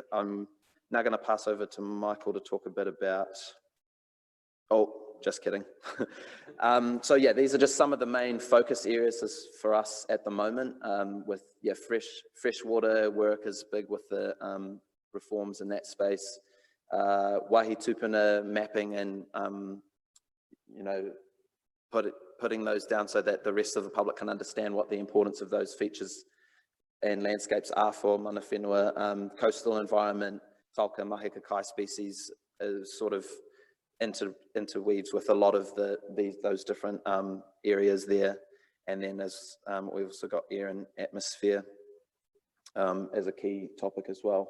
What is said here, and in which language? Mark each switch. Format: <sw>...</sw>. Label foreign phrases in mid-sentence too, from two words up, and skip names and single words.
<en>I'm now going to pass over to Michael to talk a bit about, just kidding. So yeah, these are just some of the main focus areas for us at the moment. With freshwater work is big with the reforms in that space.</en> <mi>Waihi tupuna</mi> <en>mapping and putting those down so that the rest of the public can understand what the importance of those features and landscapes are for</en> <mi>mana whenua.</mi> <en>Coastal environment,</en> <mi>tauka, mahika kai</mi> <en>species is sort of interweaves with a lot of those different areas there. And then as we've also got air and atmosphere as a key topic as well.</en>